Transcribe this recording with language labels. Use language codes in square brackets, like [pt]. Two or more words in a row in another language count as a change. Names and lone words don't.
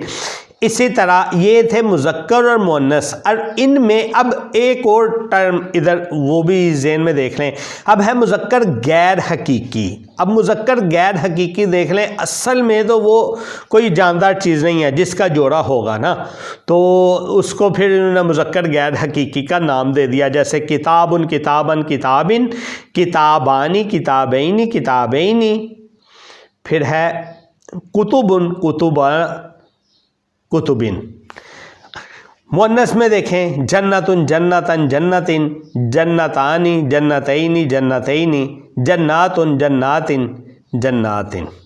[ur] اسی طرح یہ تھے مذکر اور مؤنث، اور ان میں اب ایک اور ٹرم ادھر وہ بھی ذہن میں دیکھ لیں، اب ہے مذکر غیر حقیقی۔ اب مذکر غیر حقیقی دیکھ لیں، اصل میں تو وہ کوئی جاندار چیز نہیں ہے، جس کا جوڑا ہوگا نا تو اس کو پھر انہوں نے مذکر غیر حقیقی کا نام دے دیا، جیسے [ar] کتابن، کتابن، کتابن، کتابانی، کتابینی، کتابینی، [ur] پھر ہے [ar] کتبن، کتبا، کتبن۔ [ur] مؤنث میں دیکھیں [ar] جنتن، جنتن، جنتن، جنتانی، جنتینی، جنتینی، جناتن، جناتن، جناتن۔